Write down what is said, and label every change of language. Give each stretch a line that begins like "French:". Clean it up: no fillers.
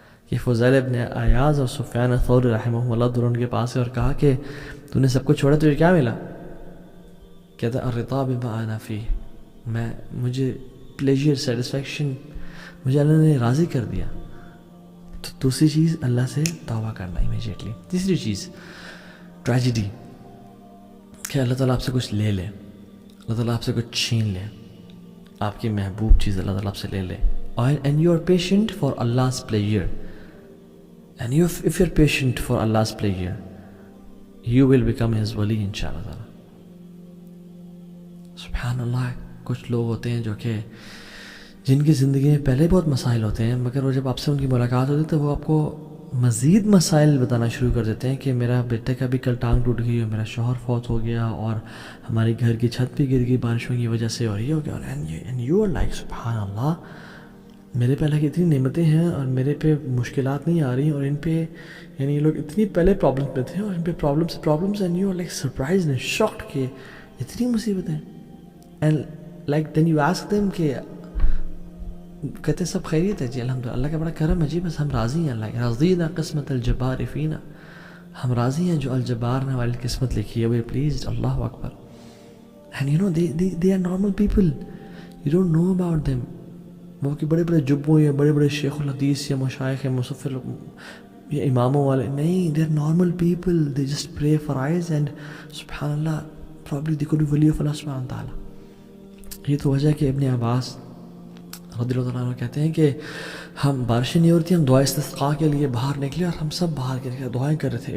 Urdu: کہ فضیل ابن عیاض اور سفیان الثوری رحمہ اللہ دونوں ان کے پاس ہے اور کہا کہ تو نے سب کچھ چھوڑا, تجھے کیا ملا؟ کہتا
Arabic: الرضا بما انا فیہ,
Urdu: مجھے پلیجر, سیٹسفیکشن, مجھے اللہ نے راضی کر دیا. تو دوسری چیز اللہ سے توبہ کرنا امیجیٹلی. تیسری چیز ٹریجڈی, کہ اللہ تعالیٰ آپ سے کچھ لے لے, اللہ تعالیٰ آپ سے کچھ چھین لے, آپ کی محبوب چیز اللہ تعالیٰ آپ سے لے لے.
English: And you are patient for Allah's pleasure, and if you're patient for Allah's pleasure, you will become his wali inshallah ta'ala. سبحان اللہ.
Urdu: کچھ لوگ ہوتے ہیں جو کہ جن کی زندگی میں پہلے بہت مسائل ہوتے ہیں, مگر وہ جب آپ سے ان کی ملاقات ہوتی ہے تو وہ آپ کو مزید مسائل بتانا شروع کر دیتے ہیں کہ میرا بیٹے کا بھی کل ٹانگ ٹوٹ گئی, اور میرا شوہر فوت ہو گیا, اور ہماری گھر کی چھت بھی گر گئی بارشوں کی وجہ سے, اور یہ ہو گیا.
English: and you are like
Urdu: سبحان اللہ, میرے پہ اللہ کی اتنی نعمتیں ہیں اور میرے پہ مشکلات نہیں آ رہی ہیں، اور ان پہ یعنی یہ لوگ اتنی پہلے پرابلمس میں تھے اور ان پہ problems
English: and you are like surprise and shocked
Urdu: کہ اتنی مصیبتیں.
English: and like then you ask them
Urdu: کہ کہتے ہیں سب خیریت ہے جی الحمدللہ، اللہ کا بڑا کرم ہے جی، بس ہم راضی ہیں،
Arabic: اللہ رضینا قسمت الجبار فینا،
Urdu: ہم راضی ہیں جو الجبار نے ہماری قسمت لکھی ہے،
English: We pleased.
Urdu: Allah Akbar.
English: And you know they are normal people, you don't know about them.
Urdu: وہ کہ بڑے بڑے جبوں یا بڑے بڑے شیخ الحدیث یا مشائخ یا مصفر یا اماموں والے نہیں،
English: they are normal people, they just pray for eyes and سبحان اللہ probably they could be wali of Allah سبحانہ تعالیٰ.
Urdu: یہ تو وجہ ہے کہ ابن عباس رضی اللہ عنہ کہتے ہیں کہ ہم بارشیں نہیں ہو رہی تھی، ہم دعا استسقاء کے لیے باہر نکلے اور ہم سب باہر کے دعائیں کر رہے تھے.